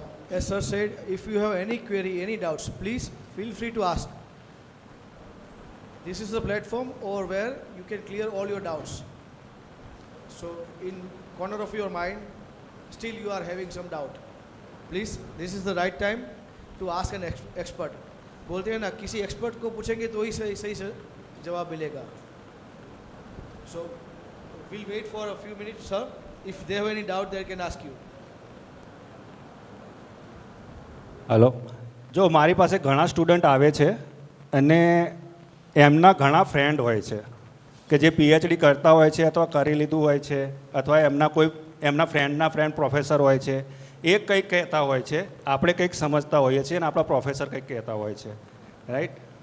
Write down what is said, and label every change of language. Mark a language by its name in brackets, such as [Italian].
[English] As sir said, if you have any query, any doubts, please feel free to ask. This is the platform over where you can clear all your doubts. So in corner of your mind, still you are having some doubt. Please, this is the right time to ask an expert. [Hindi] बोलते हैं ना किसी expert को पूछेंगे तो ही सही जवाब मिलेगा. [English] So we'll wait for a few minutes, sir. If they have any doubt, they can ask you. [Gujarati] Hello, જો મારી પાસે ઘણા સ્ટુડન્ટ આવે છે અને એમના ઘણા ફ્રેન્ડ હોય છે કે જે પીએચડી કરતા હોય છે અથવા કરી લીધું હોય છે અથવા એમના ફ્રેન્ડના ફ્રેન્ડ પ્રોફેસર હોય છે. એ કંઈક કહેતા હોય છે, આપણે કંઈક સમજતા હોઈએ છીએ અને આપણા પ્રોફેસર કંઈક કહેતા હોય છે, રાઈટ?